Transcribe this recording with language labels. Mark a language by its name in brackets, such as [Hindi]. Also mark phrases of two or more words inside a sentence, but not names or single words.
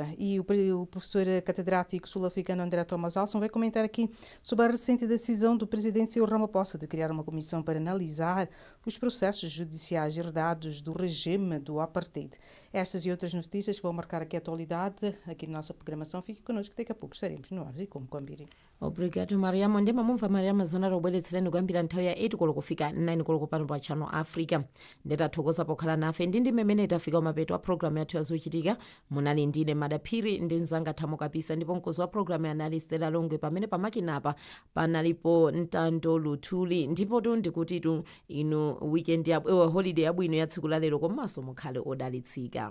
[Portuguese] E o professor catedrático sul-africano André Thomas Alson vai comentar aqui sobre a recente decisão do presidente Cyril Ramaphosa de criar uma comissão para analisar os processos judiciais herdados do regime do apartheid. Estas e outras notícias que vão marcar aqui a atualidade aqui na nossa programação. Fique connosco, daqui a pouco estaremos no ar e como combinem. Obrigado, Mariamo. [Nyanja] Ndema mumva Mariamo zona robweretsereni kuyambira nthawi ya 8 koloko kufika 9 koloko pano pa Channel Africa. Ndetathokoza pokhala nafe ndi mmene tafika mapeto a programu yathu yazochitika. Munali ndine Madaphiri ndi mzanga Thamo Kapisa ndipo mkozi wa programu anali Stella Longwe pamene pamakinapa panalipo Ntando Luthuli ndipo ndikuti inu weekend ya holiday yabwino ya tsiku lalero komanso mukhale odalitsika.